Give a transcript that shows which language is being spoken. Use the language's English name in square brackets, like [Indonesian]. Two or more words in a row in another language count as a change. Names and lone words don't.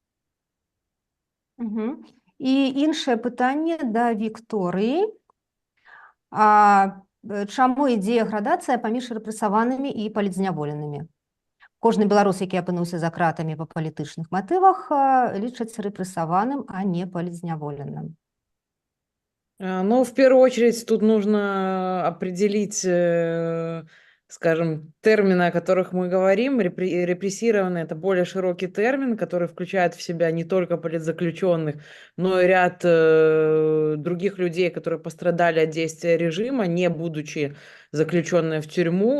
[Belarusian] І іншае пытанне да Вікторыі. Чаму ідзе градацыя паміж рэпрэсаванымі і палітзняволенымі? Кожны беларус, які апынуўся за кратамі па палітычных матывах, лічыцца рэпрэсаваным, а не палітзняволеным. Ну, [Russian] в первую очередь, тут нужно определить, скажем, термины, о которых мы говорим. Репрессированный – это более широкий термин, который включает в себя не только политзаключенных, но и ряд других людей, которые пострадали от действия режима, не будучи заключенные в тюрьму.